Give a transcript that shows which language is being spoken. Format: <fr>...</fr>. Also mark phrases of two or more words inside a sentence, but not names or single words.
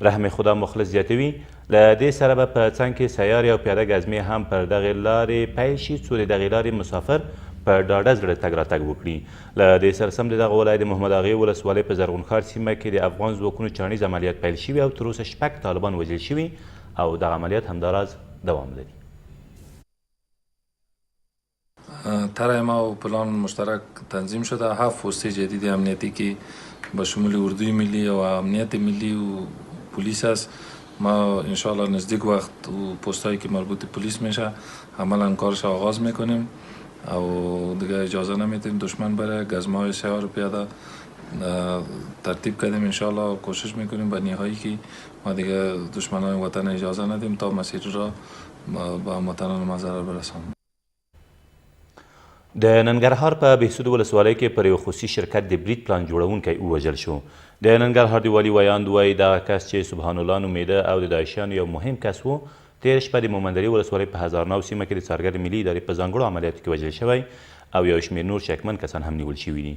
<ps>رحم خدا مخلص زیاتوي له دې سره به په څنګ کې سیارې او پیاده ګزمې هم پر دغې لارې پیل شي څو د دغې لارې مسافر په ډاډه زړه تګ راتګ وکړي. له دې سره سم د دغه ولایت د محمد اغې ولسوالۍ په زرغون ښار سیمه کې د افغان ځواکونو چاڼیز عملیات پیل شوي او تر اوسه 6 طالبان وژل شوي او دغه عملیات همداراز دوام لري.</ps> <fa>طرح ما و پلان مشترک تنظیم شده 7 پست جدید امنیتی که به شمول اردوی ملی و امنیت ملی و پلیس است. ما انشاءالله نزدیک وقت و پستایی که مربوط پلیس میشه عملا کارش آغاز میکنیم او دیگه اجازه نمیدیم دشمن بره. گزمه‌های سیار پیاده ترتیب کردیم انشاءالله کوشش میکنیم به نهایی که ما دیگه دشمنان وطن اجازه ندیم تا مسیر را به هموطنان ما ضرر برسانیم.</fa> <ps>د ننګرهار په بهسود ولسوالۍ کې پر یو خصوصي شرکت د برید پلان جوړونکی ووژل شو. د ننګرهار د والي ویاند وایي دغه کس چې سبحان الله نومیده او د داعشیانو یو مهم کس و تېره شپه د مومندرې ولسوالۍ په هزارناو سیمه کې د څارګر ملي ادارې په ځانګړو عملیاتو کې وژل شوی او یو شمېر نور شکمن کسان هم نیول شوي دي.</ps>